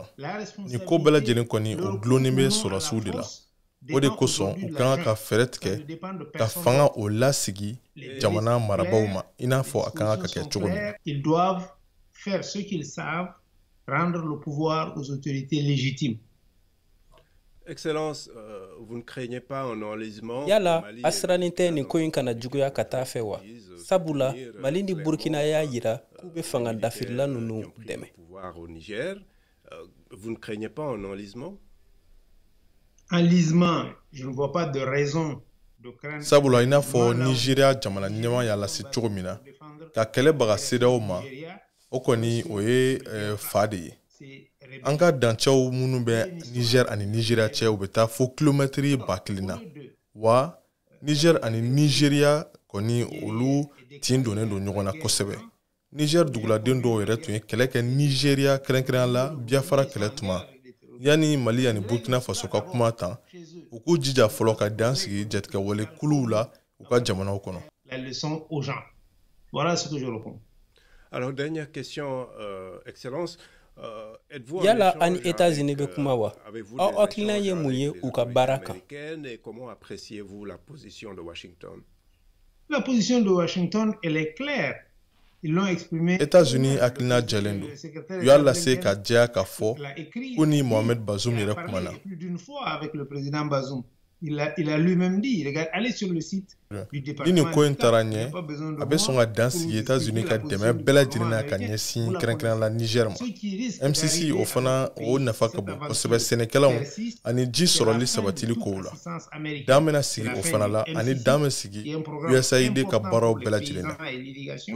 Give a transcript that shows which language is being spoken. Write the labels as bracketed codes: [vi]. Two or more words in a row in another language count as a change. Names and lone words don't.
[bm] La ni ko bɛɛ lajɛlen kɔni o dulonnen bɛ sɔrɔsiw de la o de kosɔn u kan ka fɛɛrɛ tigɛ ka fanga o lasigi jamana marabaaw ma i n'a fɔ a kan ka kɛ cogo min na [fr] Ils doivent faire ce qu'ils savent, rendre le pouvoir aux autorités légitimes. Excellence, vous ne craignez pas un enlisement? [bm] Yala Mali asiranin tɛ nin ko in kana juguya ka taa fɛ wa. Sabula Mali ni Burkina y'a yira k'u bɛ fanga dafirila nunu dɛmɛ. [fr] pouvoir au Niger. Vous ne craignez pas un enlisement? Enlisement, je ne vois pas de raison de craindre. [bm] sabula i n'a fɔ Nigeria jamana ɲɛma y'a lase cogo min na ka kɛlɛbaga CEDEAO ma o kɔni o ye fa de ye an ka dancɛw minnu bɛ Niger ani Nigeria cɛ u bɛ taa fo kilomɛtiri 1000 na wa Niger ani Nigeria kɔni olu tin donnen don ɲɔgɔn na kosɛbɛ Niger duguladen dɔw yɛrɛ tun ye kɛlɛ kɛ Nigeria kɛrɛnkɛrɛnya la Biafra kɛlɛ tuma yani Mali ani Burkina Faso ka kuma tan u k'u jija fɔlɔ ka dan sigi jatigɛwale kuluw la u ka jamanaw kɔnɔ [fr] La leçon aux gens. Voilà ce que je réponds. Alors, dernière question, Excellence. [bm] Yala an États-Unis be kuma wa aw hakilina ye mun ye u ka baara kan? [fr] Comment appréciez-vous la position de Washington? La position de Washington, elle est claire. Ils l'ont exprimé. [bm] États-Unis hakilina jɛlen don. U y'a lase ka diya ka fɔ ko ni Mohamed Bazoum yɛrɛ kumana. [fr] Plus d'une fois avec le président Bazoum. Il a lui-même dit, regarde, allez sur le site du département. [bm] Ni ko in taara ɲɛ, a bɛ sɔn ka dan sigi États-Unis ka dɛmɛ bɛɛ lajɛlen na ka ɲɛsin kɛrɛnkɛrɛnnen la Niger ma. MCC o fana o nafa ka bon kosɛbɛ sɛnɛkɛlaw ani ji sɔrɔli sabatili kow la. Dan bɛna sigi o fana la ani dan bɛ sigi USAID ka baaraw bɛɛ lajɛlen na.